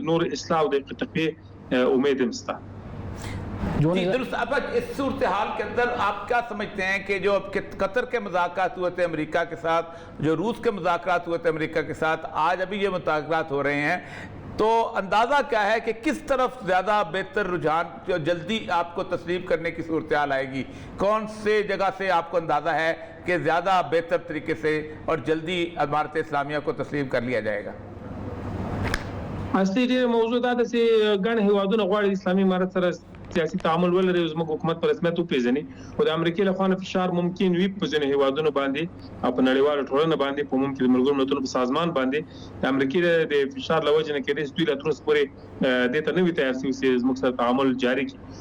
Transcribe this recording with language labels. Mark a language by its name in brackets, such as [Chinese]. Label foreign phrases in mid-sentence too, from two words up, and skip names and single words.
[Pashto] د نور اصلاح او د تقویه امید هم شته. [Urdu] درست. اب اس صورتحال کے اندر آپ کیا سمجھتے ہیں کہ جو قطر کے مذاکرات ہوئے تھے امریکہ کے ساتھ، جو روس کے مذاکرات ہوئے تھے امریکہ کے ساتھ، آج ابھی یہ مذاکرات ہو رہے ہیں، تو اندازہ کیا ہے کہ کس طرف زیادہ بہتر رجحان جو جلدی آپ کو تسلیم کرنے کی صورتحال آئے گی؟ کون سے جگہ سے آپ کو اندازہ ہے کہ زیادہ بہتر طریقے سے اور جلدی امارت اسلامیہ کو تسلیم کر لیا جائے گا؟ [Pashto] اصلي ډېر موضوع دا ده چې ګڼ هیوادونه غواړي اسلامي امارت سره سیاسي تعامل ولري او زموږ حکومت په رسمیت وپېژني، خو د امریکې له خوا نه فشار ممکن وي په ځینې هیوادونو باندې او په نړیواله ټولنه باندې، په ممکن د ملګرو ملتونو په سازمان باندې د امریکې د فشار له وجې نه کېدای شي دوی لا تر اوسه پورې دې ته نه وي تیار شوي چې زموږ سره تعامل جاري کړي.